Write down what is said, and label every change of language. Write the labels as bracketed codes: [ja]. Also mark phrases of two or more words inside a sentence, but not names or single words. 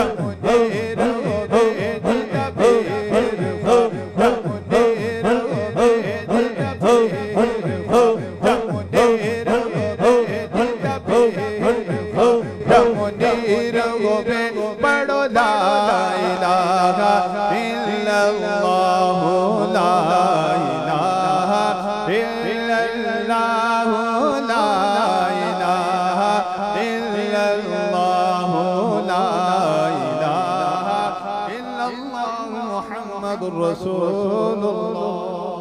[pa] ਮੁਨੀਰ ਹੋਵੇ ਜਿਦਾ ਪੀਰ ਖ਼੍ਵਾਜਾ ਮੁਨੀਰ ਹੋਵੇ ਜਿਦਾ ਪੀਰ ਖ਼੍ਵਾਜਾ ਮੁਨੀਰ ਹੋਵੇ ਜਿਦਾ ਪੀਰ ਖ਼੍ਵਾਜਾ ਮੁਨੀਰ ਹੋਵੇ ਪੜ੍ਹੋ [ar] لا إله إلا الله لا إله إلا الله لا إله إلا الله لا إله إلا الله محمد رسول الله.